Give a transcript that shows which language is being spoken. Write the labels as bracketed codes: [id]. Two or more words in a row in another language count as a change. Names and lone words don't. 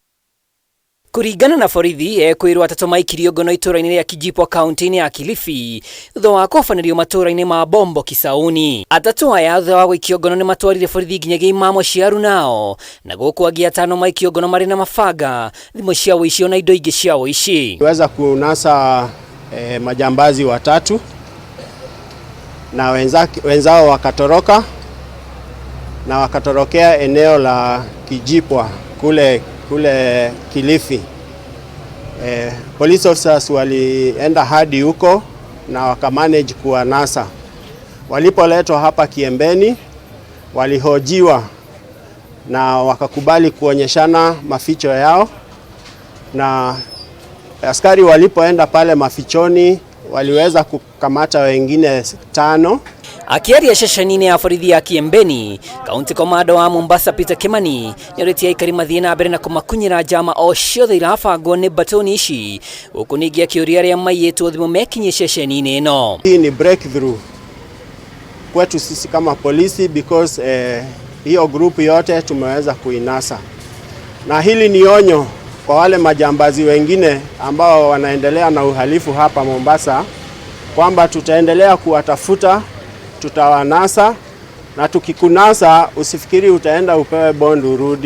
[ki] Kuringana na borithi, ekwirwo atatu maikirio ngono itũra-inĩ ria Kijipwa kaunti-inĩ ya Kilifi thutha wa kũhobanĩrio matũra-inĩ ma Bombo Kisauni. Atatu aya thutha wa gũikio ngono nĩ matwarire borithi nginyagia imamo cia Arunao, na gũkũ angĩ atano maikio ngono marĩ na mabanga, thimũ cia ũici na indo ingĩ cia ũici. [sw] Tuweza kunasa majambazi watatu na wenzao wakatoroka na wakatorokea eneo la Kijipwa kule Kilifi. [en] Police officers [sw] walienda hadi huko na wakamanage kuwanasa. Walipoletwa hapa Kiembeni walihojiwa na wakakubali kuonyeshana maficho yao, na askari walipoenda pale mafichoni waliweza kukamata wengine 5. [ki] Akiaria ceceni-inĩ ya borithi ya Kiembeni, kaunti komando wa Mombasa Peter Kimani nĩorĩtie aikari mathiĩ na mbere na kũmakunyĩra njama o ciothe irabangwo nĩ batoni ici, gũkũ ningĩ akĩũria arĩa maiyĩtwo thimũ mekinyie ceceni-inĩ ĩno. [sw] Hii ni breakthrough kwetu sisi kama polisi because hiyo group yote tumeweza kuinasa, na hili ni onyo kwa wale majambazi wengine ambao wanaendelea na uhalifu hapa Mombasa kwamba tutaendelea kuwatafuta, tutawanasa, na tukikunasa usifikiri utaenda upewe bond urudi.